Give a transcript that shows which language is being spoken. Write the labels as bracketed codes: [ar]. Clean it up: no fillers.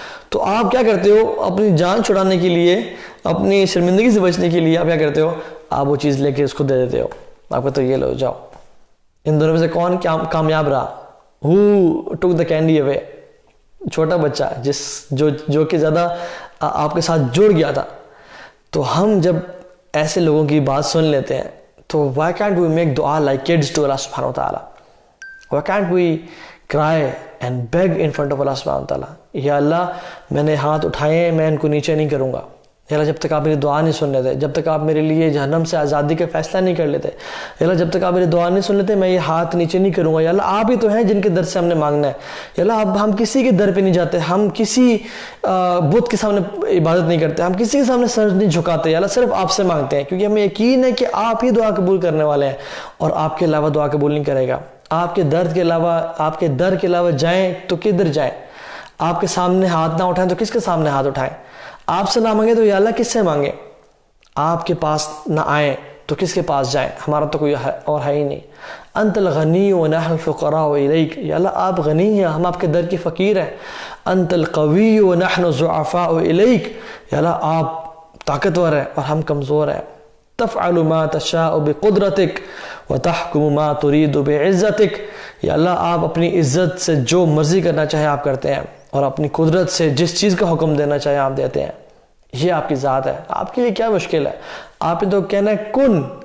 [ur] تو آپ کیا کرتے ہو, اپنی جان چھڑانے کے لیے, اپنی شرمندگی سے بچنے کے لیے آپ کیا کرتے ہو, آپ وہ چیز لے کے اس کو دے دیتے ہو. آپ کہتے ہو یہ لو جاؤ. ان دونوں میں سے کون کامیاب رہا؟ [en] Who took the candy away? [ur] چھوٹا بچہ جو کہ زیادہ آپ کے ساتھ جڑ گیا تھا. تو ہم جب ایسے لوگوں کی بات سن لیتے ہیں تو [en] why can't we make dua like kids to Allah subhanahu wa ta'ala? Why can't we cry and beg in front of Allah subhanahu wa ta'ala? [ur] یا اللہ میں نے ہاتھ اٹھائے ہیں, میں ان کو نیچے نہیں کروں گا. یا اللہ جب تک آپ میری دعا نہیں سن لیتے, جب تک آپ میرے لیے جہنم سے آزادی کا فیصلہ نہیں کر لیتے, یا اللہ جب تک آپ میری دعا نہیں سن لیتے میں یہ ہاتھ نیچے نہیں کروں گا. یا اللہ آپ ہی تو ہیں جن کے در سے ہم نے مانگنا ہے. یا اللہ اب ہم کسی کے در پہ نہیں جاتے, ہم کسی بت کے سامنے عبادت نہیں کرتے, ہم کسی کے سامنے سر نہیں جھکاتے. یا اللہ صرف آپ سے مانگتے ہیں, کیونکہ ہمیں یقین ہے کہ آپ ہی دعا قبول کرنے والے ہیں, اور آپ کے علاوہ دعا قبول نہیں کرے گا. آپ کے در کے علاوہ جائیں تو کدھر جائیں؟ آپ کے سامنے ہاتھ نہ اٹھائیں تو کس کے سامنے ہاتھ اٹھائیں؟ آپ سے نہ مانگے تو یا اللہ کس سے مانگے؟ آپ کے پاس نہ آئیں تو کس کے پاس جائیں؟ ہمارا تو کوئی اور ہے ہی نہیں. [ar] انت الغنی ونحن الفقراء الیک. [ur] یا اللہ آپ غنی ہیں, ہم آپ کے در کے فقیر ہیں. [ar] انت القوی ونحن الضعفاء الیک. [ur] یا اللہ آپ طاقتور ہیں اور ہم کمزور ہیں. [ar] تفعل ما تشاء بقدرتک وتحکم ما ترید بعزتک. [ur] یا اللہ آپ اپنی عزت سے جو مرضی کرنا چاہے آپ کرتے ہیں, اور اپنی قدرت سے جس چیز کا حکم دینا چاہے آپ دیتے ہیں. یہ آپ کی ذات ہے, آپ کے لیے کیا مشکل ہے؟ آپ نے تو کہنا ہے کن